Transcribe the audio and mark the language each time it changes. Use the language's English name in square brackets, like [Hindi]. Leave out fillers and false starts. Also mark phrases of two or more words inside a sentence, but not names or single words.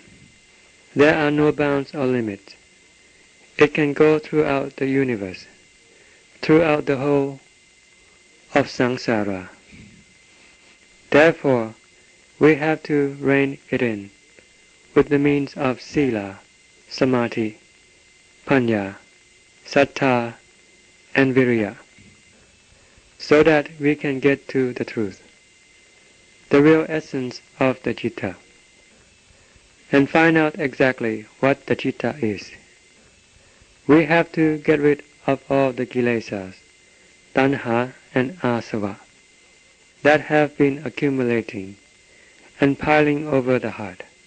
[English] There are no bounds or limits. It can go throughout the universe, throughout the whole of samsara. Therefore, we have to rein it in with the means of [Pali] sila, samadhi, panya, sattha, [English] and virya, so that we can get to the truth, the real essence of the citta, and find out exactly what the citta is. We have to get rid of all the [Pali] kilesas, tanha [English] and asubha, that have been accumulating and piling over the heart.